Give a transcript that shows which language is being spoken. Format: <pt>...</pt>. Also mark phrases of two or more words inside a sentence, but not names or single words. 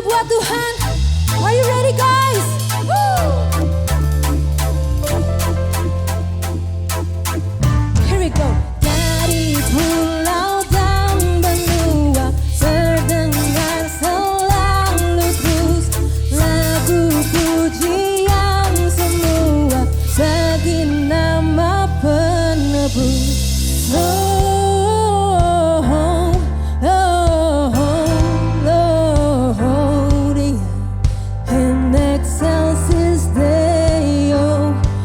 <en>Tuhan. Are you ready guys? Woo! Here we go.</en> <id>Dari pulau dan benua terdengar selalu terus lagu pujian semua bagi nama penebus.</id> <la>In excelsis Deo.</la>